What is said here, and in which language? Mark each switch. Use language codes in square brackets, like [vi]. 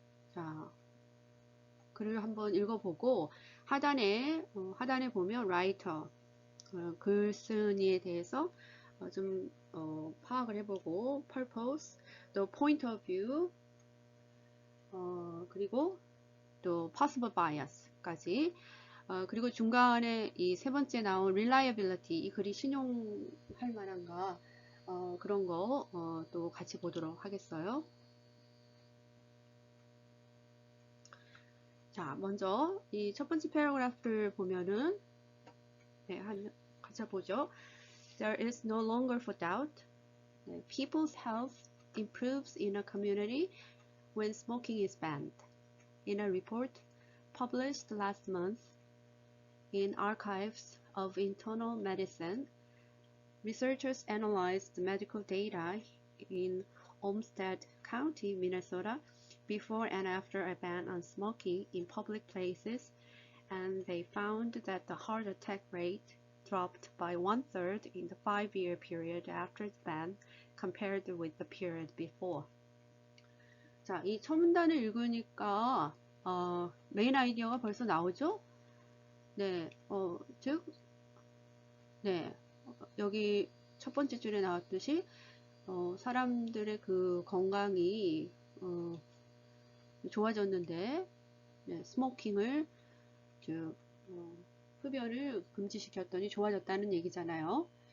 [ko] 자, 글을 한번 읽어보고 하단에 보면 라이터 글쓴이에 대해서 좀 파악을 해보고 purpose, 또 point of view, 그리고 또 possible bias까지 그리고 중간에 이 세 번째 나온 reliability, 이 글이 신용할 만한가 그런 거 또 같이 보도록 하겠어요. 자, 먼저 이 첫 번째 패러그래프를 보면은 네, 같이 보죠. [en] There is no longer for doubt. People's health improves in a community when smoking is banned. In a report published last month in Archives of Internal Medicine, researchers analyzed medical data in Olmsted County, Minnesota, before and after a ban on smoking in public places, and they found that the heart attack rate dropped by 1/3 in the 5-year period after the ban compared with the period before. [ko] 자, 이 첨문단을 읽으니까 메인 아이디어가 벌써 나오죠? 네, 즉, 네, 여기 첫 번째 줄에 나왔듯이 사람들의 그 건강이 좋아졌는데, 네, 스모킹을 즉 흡연을 금지시켰더니 좋아졌다는 얘기잖아요.